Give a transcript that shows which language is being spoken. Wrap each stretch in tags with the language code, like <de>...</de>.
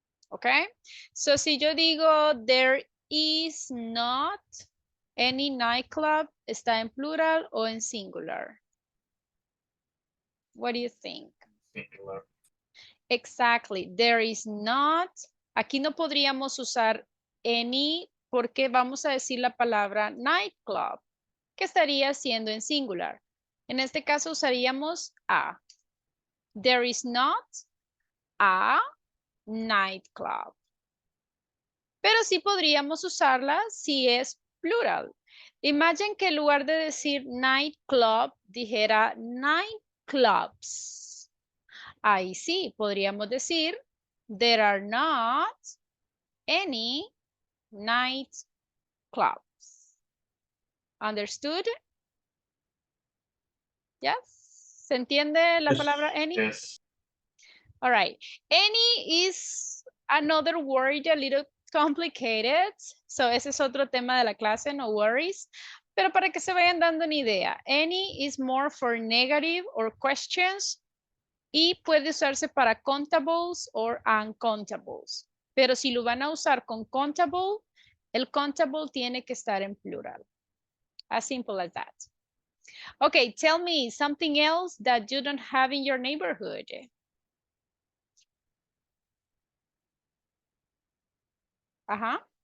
<en>¿Ok? So,</en> <es>si yo digo,</es> <en>there is not any nightclub,</en> <es>¿está en plural o en singular?</es> <en>What do you think? Singular. Exactly. There is not.</en> <es>Aquí no podríamos usar any porque vamos a decir la palabra nightclub, que estaría siendo en singular. En este caso usaríamos a.</es> <en>There is not a nightclub.</en> <es>Pero sí podríamos usarla si es plural. Imagine que en lugar de decir nightclub, dijera nightclubs. Ahí sí, podríamos decir,</es> <en>there are not any nightclubs. Understood?</en> <es>Yes? ¿Se entiende la</es> <en>Yes.</en> <es>palabra any?</es> <en>Yes. All right. Any is another word a little complicated.</en> <es>So ese es otro tema de la clase,</es> <en>no worries.</en> <es>Pero para que se vayan dando una idea,</es> <en>any is more for negative or questions</en> <es>y puede usarse para countables or uncountables. Pero si lo van a usar con countable, el countable tiene que estar en plural.</es> <en>As simple as that. Okay, tell me something else that you don't have in your neighborhood. Uh-huh.</en>